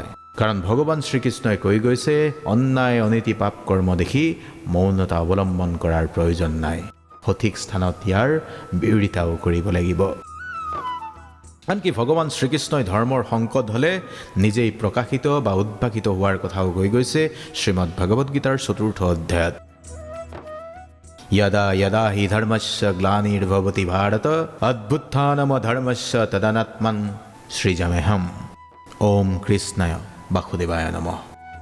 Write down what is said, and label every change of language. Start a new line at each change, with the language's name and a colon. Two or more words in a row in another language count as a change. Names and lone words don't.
Assamese: কাৰণ ভগৱান শ্ৰীকৃষ্ণই কৈ গৈছে, অন্যায় অনীতি পাপ কৰ্ম দেখি মৌনতা অৱলম্বন কৰাৰ প্ৰয়োজন নাই। সঠিক স্থানত ইয়াৰ বিৰোধিতাও কৰিব লাগিব। আনকি ভগৱান শ্ৰীকৃষ্ণই ধৰ্মৰ সংকট হ'লে নিজেই প্ৰকাশিত বা উদ্ভাসিত হোৱাৰ কথাও কৈ গৈছে শ্ৰীমদ ভগৱদ গীতাৰ ৪ৰ্থ অধ্যায়ত।
Sanskrit: यदा यदा हि धर्मस्य ग्लानिर्भवति भारत अभ्युत्थानमधर्मस्य तदनात्मन् सृजाम्यहम्। ओम कृष्णाय वासुदेवाय नमः।